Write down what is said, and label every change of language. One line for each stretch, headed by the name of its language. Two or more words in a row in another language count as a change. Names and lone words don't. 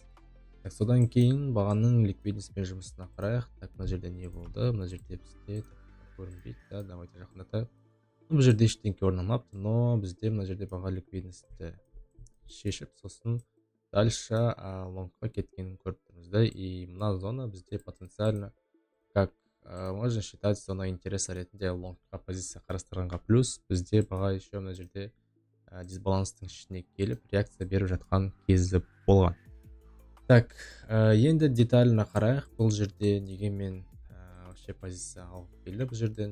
Kazakh: Содан кейін бағаның ликвидностьпен жұмысына қарайық. Так, мына жерде не болды? Мына жерде бізде көрінбейді да, давайте жақындатайық. Бұл жерде ештеңке орнамапты, но бізде мына жерде баға ликвидностьті шешіп, сосын дальше лонгқа кеткенін көріп тұрмыз да. И мына зона бізде потенциально,
Russian: как можно считать, зона интереса
Kazakh: ретінде лонгқа позиция қарастырғанға плюс бізде баға еще мына жерде дисбаланстың ішіне келіп реакция беріп жатқан кезі болған. Так, енді детально қарайық. Бұл жерде неге мен вообще позиция алып келді бұл жерден.